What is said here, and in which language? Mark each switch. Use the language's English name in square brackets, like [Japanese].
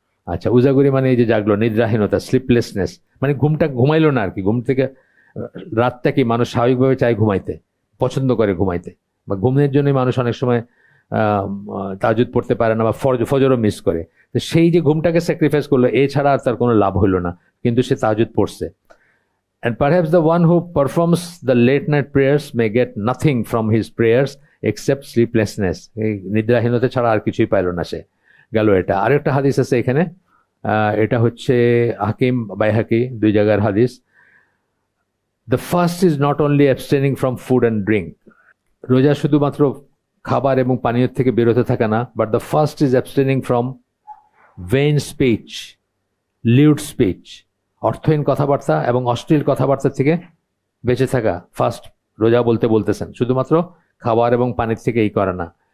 [Bangla] আচ্ছা, উজাগরি মানে এই যে জাগলো, নিদ্রাহীনতা, স্লিপলেসনেস, মানে ঘুমাইলো না আর কি। ঘুম থেকে রাতটা কি মানুষ স্বাভাবিকভাবে চায় ঘুমাইতে, পছন্দ করে ঘুমাইতে, বা ঘুমের জন্যই মানুষ অনেক সময় তাহাজ্জুদ পড়তে পারে না বা ফজরও মিস করে। তো সেই যে ঘুমটাকে স্যাক্রিফাইস করলো, এছাড়া আর তার কোনো লাভ হইলো না, কিন্তু সে তাহাজ্জুদ পড়ছে। [English] and perhaps the one who performs the late night prayers may get nothing from his prayers except sleeplessness, [Bangla] এই নিদ্রাহীনতা ছাড়া আর কিছুই পাইল না সে। গেল এটা। আরেকটা হাদিস আছে এখানে, এটা হচ্ছে হাকিম বাইহাকি, 2 জায়গার হাদিস। [English] the fast is not only abstaining from food and drink, [Bangla] রোজা শুধুমাত্র খাবার এবং পানীয় থেকে বিরত থাকা না, [English] but the fast is abstaining from vain speech, lewd speech, [Bangla] অর্থহীন কথাবার্তা এবং অশ্লীল কথাবার্তা থেকে বেঁচে থাকা ফার্স্ট রোজা বলতেছেন, শুধুমাত্র খাবার এবং পানির থেকে এই করে না।